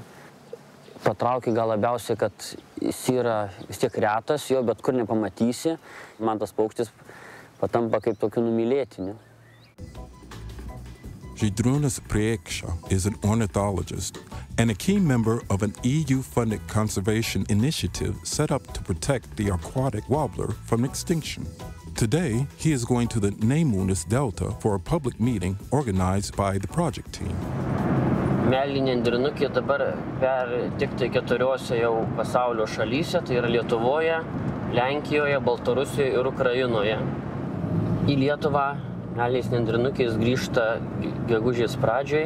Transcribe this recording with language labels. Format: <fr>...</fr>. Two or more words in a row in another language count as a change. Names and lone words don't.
<lt>Patraukė gal labiausiai, kad jis yra vis tiek retas, jo bet kur nepamatysi. Man tas paukštis patampa kaip tokiu numylėtiniu.</lt> <en>Žydrūnas Priekša is an ornithologist and a key member of an EU-funded conservation initiative set up to protect the aquatic warbler from extinction. Today, he is going to the Nemunas Delta for a public meeting organized by the project team.</en> <lt>Meliniai nendrinukiai dabar tiktai 4 jau pasaulio šalyse, tai yra Lietuvoje, Lenkijoje, Baltarusijoje ir Ukrainoje. Į Lietuvą meliniais nendrinukiais grįžta gegužės pradžioj.</lt>